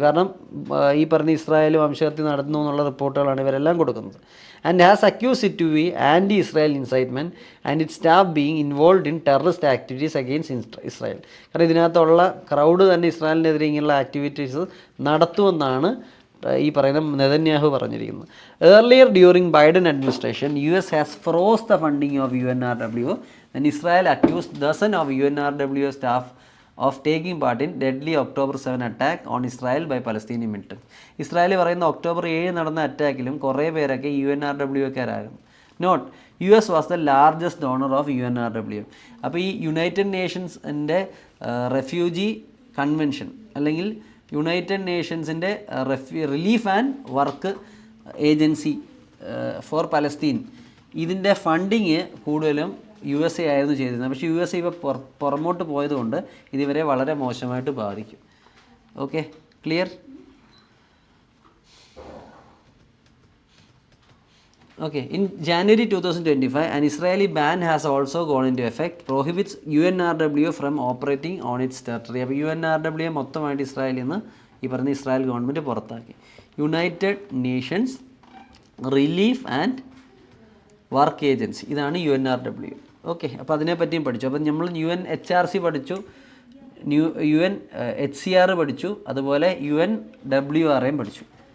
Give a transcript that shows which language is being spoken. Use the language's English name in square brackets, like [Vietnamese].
[Malayalam] കാരണം ഈ പറഞ്ഞ ഇസ്രായേൽ വംശഹത്യ നടന്നു എന്നുള്ള റിപ്പോർട്ടുകളാണ് ഇവരെല്ലാം കൊടുക്കുന്നത്. [English] And has accuse it to be anti Israel incitement and it staff being involve in terrorist activities against Israel. [Malayalam] കാരണം ഇതിനകത്തുള്ള ക്രൗഡ് തന്നെ ഇസ്രായേലിനെതിരെ ഇങ്ങനെയുള്ള ആക്ടിവിറ്റീസ് നടത്തുമെന്നാണ് ഈ പറയുന്ന നെതന്യാഹു പറഞ്ഞിരിക്കുന്നത്. [English] Earlier during Biden administration US has froze the funding of UNRWA and Israel accused dozens of UNRWA staff of taking part in deadly October 7 attack on Israel by Palestinian militants. [Malayalam] Israel പറയുന്ന October 7 നടന്ന അറ്റാക്കിലും കുറേ പേരൊക്കെ UNRWAക്കാരായിരുന്നു. [English] Note US was the largest donor of UNRWA. [Malayalam] അപ്പോൾ ഈ United നേഷൻസിൻ്റെ refugee convention അല്ലെങ്കിൽ United നേഷൻസിൻ്റെ relief and work agency four Palestine, ഇതിൻ്റെ funding കൂടുതലും USA ആയിരുന്നു ചെയ്തിരുന്നത്. പക്ഷേ USA ഇപ്പോൾ പുറമോട്ട് പോയതുകൊണ്ട് ഇതിവരെ വളരെ മോശമായിട്ട് ബാധിക്കും. [English] Okay, clear? Okay, in January 2025, an Israeli ban has also gone into effect, prohibits UNRWA from operating on its territory. [Malayalam] അപ്പോൾ UNRWA മൊത്തമായിട്ട് ഇസ്രായേലിൽ നിന്ന് ഈ പറഞ്ഞ ഇസ്രായേൽ ഗവൺമെൻറ് പുറത്താക്കി. United Nations relief and work agency, ഇതാണ് UNRWA. ഓക്കെ, അപ്പോൾ അതിനെപ്പറ്റിയും പഠിച്ചു. അപ്പോൾ നമ്മൾ UNHRC പഠിച്ചു, UNHCR പഠിച്ചു, അതുപോലെ UNWRAയും പഠിച്ചു.